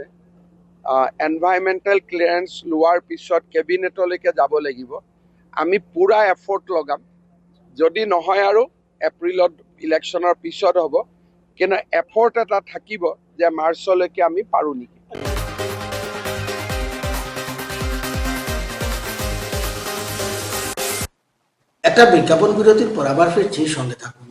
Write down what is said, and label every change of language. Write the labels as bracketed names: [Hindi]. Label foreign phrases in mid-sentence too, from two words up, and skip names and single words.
[English] environmental clearance [Assamese] লোৱাৰ পিছত কেবিনেটলৈকে যাব লাগিব। আমি পুৰা এফৰ্ট লগাম। যদি নহয় আৰু এপ্ৰিলত ইলেকশ্যনৰ পিছত হ'ব, কিন্তু এফৰ্ট এটা থাকিব যে মাৰ্চলৈকে আমি পাৰোঁ নেকি। [Bangla] একটা বিজ্ঞাপন বিরতির পর আবার ফিরছি, সঙ্গে থাকুন।